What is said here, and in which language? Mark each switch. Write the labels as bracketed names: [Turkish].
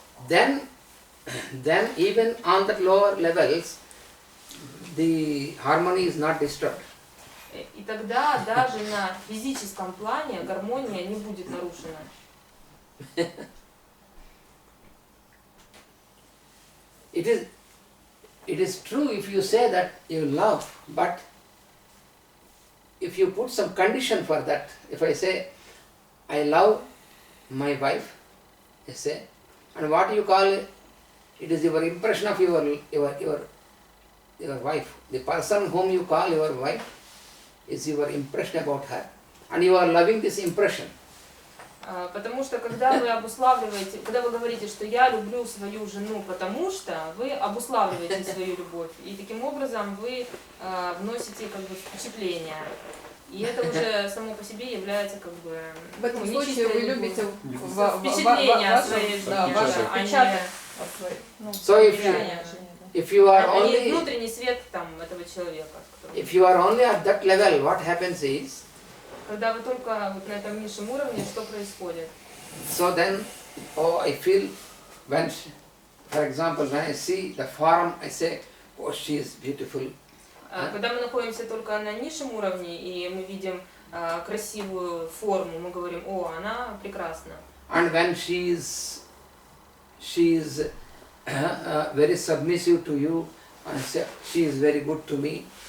[English] then even on the lower levels, the harmony is not disturbed. [Russian] И тогда даже на физическом плане гармония не будет нарушена. [English] It is true if you say that you love, but if you put some condition for that, if I say, I love my wife, you say, and what you call it is your impression of your wife. The person whom you call your wife is your impression about her, and you are loving this impression. [Russian] Потому что когда вы обуславливаете, когда вы говорите, что я люблю свою жену, потому что вы обуславливаете свою любовь, и таким образом вы вносите как бы впечатление. И это уже само по себе является как бы В этом случае вы любите впечатление о своей жене, а не [English] So if you are only, [Russian] внутренний свет там этого человека. [English] if you are only at that level, what happens is, [Russian] Когда вы только вот на этом низшем уровне, что происходит? [English] so then, I feel when, for example, when I see the form, I say, oh, she is beautiful. [Russian] Когда мы находимся только на низшем уровне и мы видим красивую форму, мы говорим, о, она прекрасна. [English] And when she is very submissive to you, and say, she is very good to me.